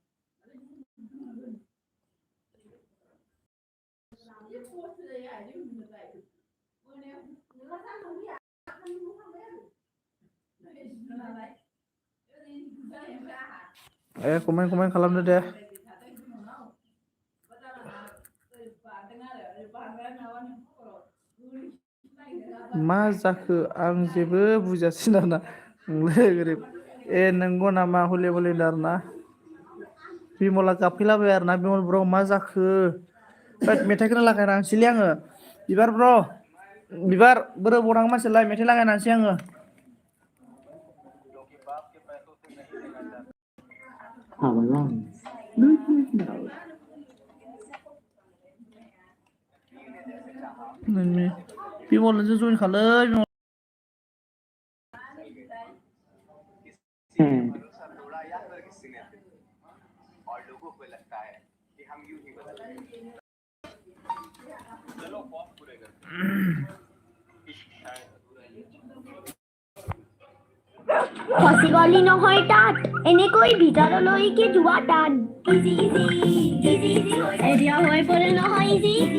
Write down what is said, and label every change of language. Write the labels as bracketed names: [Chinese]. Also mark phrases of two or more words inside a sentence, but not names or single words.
[Bodo] कमेन्ट खालामदो दे मा जाखो आं जेबो बुजियासै दाना नोंलाय गोरिब नंगौ नामा हलि दारना बिमला गाबफैलाबाय आरोना बिमल ब्र मा जाखो मेथाइखौनो लागायनांसैलै आङो बिबार बोरो बरां मानसिलाय मेथाइ लागायनांसै आङो [English] Power on. Bluetooth mode. [Bodo] बिमलजों जइन खालै [English] Paired. [Assamese] খচি গলি নহয় তাত এনেকৈ ভিতৰলৈকে যোৱা তাত [English] easy area [Assamese] হৈ পৰে নহয় ইজি